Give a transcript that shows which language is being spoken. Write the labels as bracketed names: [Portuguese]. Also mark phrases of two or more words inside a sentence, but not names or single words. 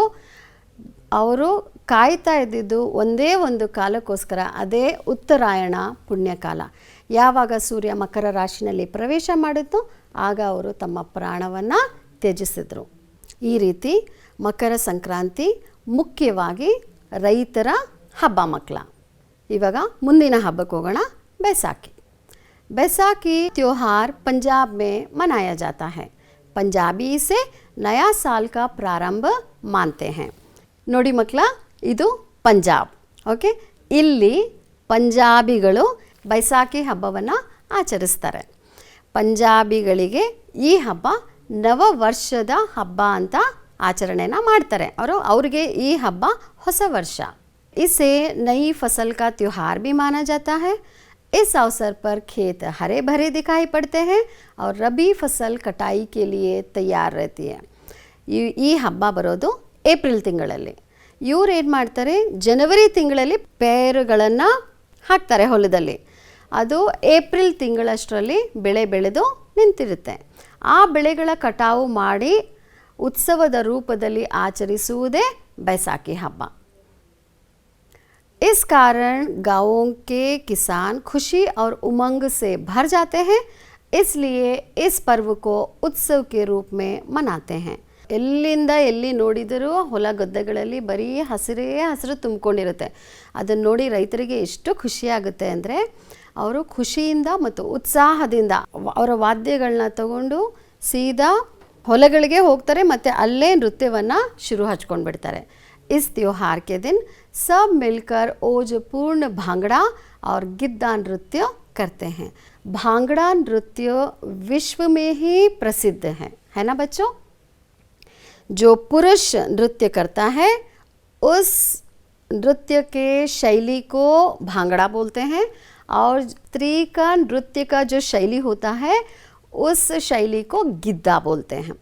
[Kannada] ಅವರು ಕಾಯ್ತಾ ಇದ್ದಿದ್ದು ಒಂದೇ ಒಂದು ಕಾಲಕ್ಕೋಸ್ಕರ, ಅದೇ ಉತ್ತರಾಯಣ ಪುಣ್ಯಕಾಲ। ಯಾವಾಗ ಸೂರ್ಯ ಮಕರ ರಾಶಿನಲ್ಲಿ ಪ್ರವೇಶ ಮಾಡಿದ್ದು ಆಗ ಅವರು ತಮ್ಮ ಪ್ರಾಣವನ್ನು ತ್ಯಜಿಸಿದರು. ಈ ರೀತಿ ಮಕರ ಸಂಕ್ರಾಂತಿ ಮುಖ್ಯವಾಗಿ ರೈತರ ಹಬ್ಬ ಮಕ್ಕಳ. ಇವಾಗ ಮುಂದಿನ ಹಬ್ಬಕ್ಕೆ ಹೋಗೋಣ, [Hindi] बैसाखी. बैसाखी त्योहार पंजाब में मनाया जाता है. पंजाबी इसे नया साल का प्रारंभ मानते हैं. [Kannada] ನೋಡಿ ಮಕ್ಕಳ, ಇದು ಪಂಜಾಬ್. ಓಕೆ, ಇಲ್ಲಿ ಪಂಜಾಬಿಗಳು ಬೈಸಾಖಿ ಹಬ್ಬವನ್ನು ಆಚರಿಸ್ತಾರೆ. ಪಂಜಾಬಿಗಳಿಗೆ ಈ ಹಬ್ಬ ನವ ವರ್ಷದ ಹಬ್ಬ ಅಂತ ಆಚರಣೆನ ಮಾಡ್ತಾರೆ. ಅವ್ರಿಗೆ ಈ ಹಬ್ಬ ಹೊಸ ವರ್ಷ. [Hindi] इसे नई फसल का त्योहार भी माना जाता है. इस अवसर पर खेत हरे भरे दिखाई पड़ते हैं और रबी फसल कटाई के लिए तैयार रहती है. [Kannada] ಈ ಹಬ್ಬ ಬರೋದು ಏಪ್ರಿಲ್ ತಿಂಗಳಲ್ಲಿ. ಇವ್ರು ಏನು ಮಾಡ್ತಾರೆ, ಜನವರಿ ತಿಂಗಳಲ್ಲಿ ಪೇರುಗಳನ್ನು ಹಾಕ್ತಾರೆ ಹೊಲದಲ್ಲಿ. ಅದು ಏಪ್ರಿಲ್ ತಿಂಗಳಷ್ಟರಲ್ಲಿ ಬೆಳೆ ಬೆಳೆದು ನಿಂತಿರುತ್ತೆ. ಆ ಬೆಳೆಗಳ ಕಟಾವು ಮಾಡಿ ಉತ್ಸವದ ರೂಪದಲ್ಲಿ ಆಚರಿಸುವುದೇ बैसाखी ಹಬ್ಬ. [Hindi] इस कारण गाँवों के किसान खुशी और उमंग से भर जाते हैं. इसलिए इस पर्व को उत्सव के रूप में मनाते हैं. [Kannada] ಎಲ್ಲಿಂದ ಎಲ್ಲಿ ನೋಡಿದರೂ ಹೊಲ ಗದ್ದೆಗಳಲ್ಲಿ ಬರೀ ಹಸಿರೇ ಹಸಿರು ತುಂಬಿಕೊಂಡಿರುತ್ತೆ. ಅದನ್ನು ನೋಡಿ ರೈತರಿಗೆ ಎಷ್ಟು ಖುಷಿಯಾಗುತ್ತೆ ಅಂದರೆ, ಅವರು ಖುಷಿಯಿಂದ ಮತ್ತು ಉತ್ಸಾಹದಿಂದ ಅವರ ವಾದ್ಯಗಳನ್ನ ತಗೊಂಡು ಸೀದಾ ಹೊಲಗಳಿಗೆ ಹೋಗ್ತಾರೆ ಮತ್ತು ಅಲ್ಲೇ ನೃತ್ಯವನ್ನು ಶುರು ಹಚ್ಕೊಂಡು ಬಿಡ್ತಾರೆ. [Hindi] इस त्योहार के दिन सब मिलकर ओजपूर्ण भांगड़ा और गिद्दा नृत्य करते हैं. भांगड़ा नृत्य विश्व में ही प्रसिद्ध है ना बच्चों? जो पुरुष नृत्य करता है उस नृत्य के शैली को भांगड़ा बोलते हैं, और स्त्री का नृत्य का जो शैली होता है उस शैली को गिद्दा बोलते हैं.